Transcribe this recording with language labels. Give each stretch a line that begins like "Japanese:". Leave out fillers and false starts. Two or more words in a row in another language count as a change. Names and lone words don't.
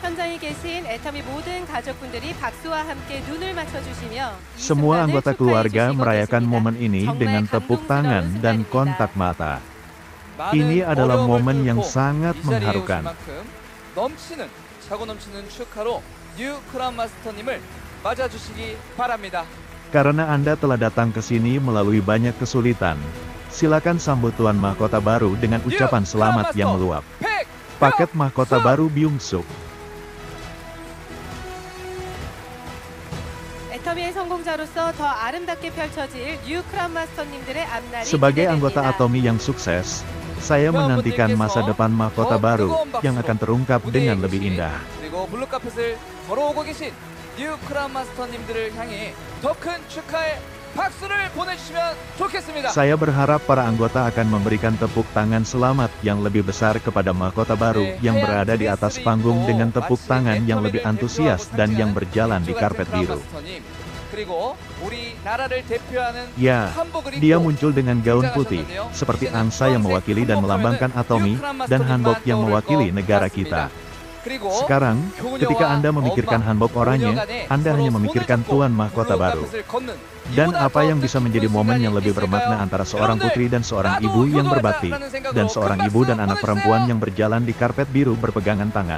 Indonesian: Semua anggota keluarga merayakan momen ini dengan tepuk tangan dan kontak mata. Ini adalah momen yang sangat mengharukan.
Korean: 뉴 크라운 마스터님을 맞아주시기 바랍니다.
Indonesian: Karena Anda telah datang ke sini melalui banyak kesulitan, silakan sambut Tuan Mahkota baru dengan ucapan selamat yang meluap. Paket Mahkota baru Byung-suk.
Korean: 애터미의 성공자로서 더 아름답게 펼쳐질 뉴 크라운 마스터님들의 앞날이
Indonesian: Sebagai anggota
Korean: 기대됩니다.
Indonesian: Atomy yang sukses, saya menantikan masa depan mahkota baru yang akan terungkap dengan lebih indah.
Korean: 그리고 블루카펫을 걸어오고 계신 뉴 크라운 마스터님들을 향해 더 큰 축하의 박수를 보내주시면 좋겠습니다.
Indonesian: Saya berharap para anggota akan memberikan tepuk tangan selamat yang lebih besar kepada mahkota baru yang berada di atas panggung dengan tepuk tangan yang lebih antusias dan yang berjalan di karpet biru.
Korean: 그리고 우리 나라를 대표하는
Indonesian: Ya,
Korean: 한복을
Indonesian: dia
Korean: 입고
Indonesian: muncul dengan gaun putih, seperti angsa yang mewakili dan melambangkan Atomy, dan hanbok yang mewakili negara kita.
Korean: 그리고
Indonesian: Sekarang, ketika Anda memikirkan hanbok oranye, Anda hanya memikirkan Tuan Mahkota baru. Dan apa yang bisa menjadi momen yang lebih bermakna antara seorang putri dan seorang ibu yang berbakti, dan seorang ibu dan anak perempuan yang berjalan di karpet biru berpegangan tangan.